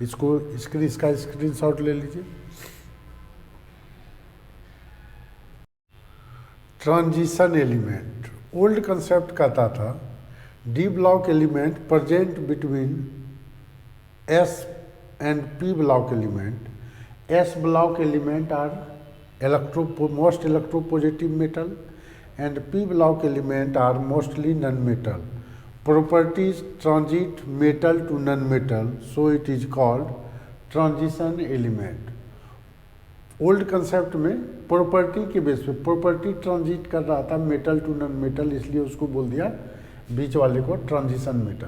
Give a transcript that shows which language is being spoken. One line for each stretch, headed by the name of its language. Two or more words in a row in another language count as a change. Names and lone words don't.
Hindi: इसको इसका स्क्रीनशॉट ले लीजिए।
English: transition element old concept
Hindi: कहता था
English: d block element present between s and p block element. s block element are most electropositive metal and p block element are mostly non-metal. Properties transit metal to non-metal, so it is called transition element. old concept
Hindi: में प्रॉपर्टी के बेस पे
English: property transit
Hindi: कर रहा था
English: metal to non metal,
Hindi: इसलिए उसको बोल दिया बीच वाले को
English: transition metal.